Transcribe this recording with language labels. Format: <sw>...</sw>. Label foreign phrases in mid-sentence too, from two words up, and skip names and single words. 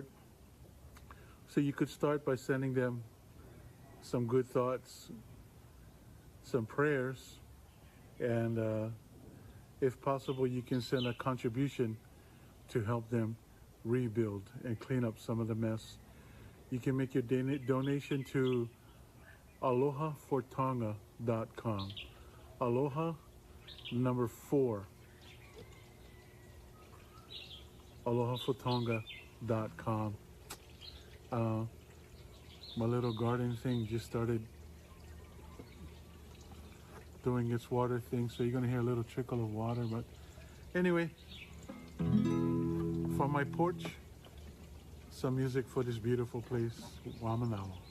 <en>So you could start by sending them some good thoughts, some prayers, and if possible, you can send a contribution to help them rebuild and clean up some of the mess. You can make your donation to Aloha4Tonga.com. Aloha, number 4. Aloha4Tonga.com. my little garden thing just started doing its water thing, so you're gonna hear a little trickle of water. But anyway, from my porch, some music for this beautiful place, Waimanalo.</en>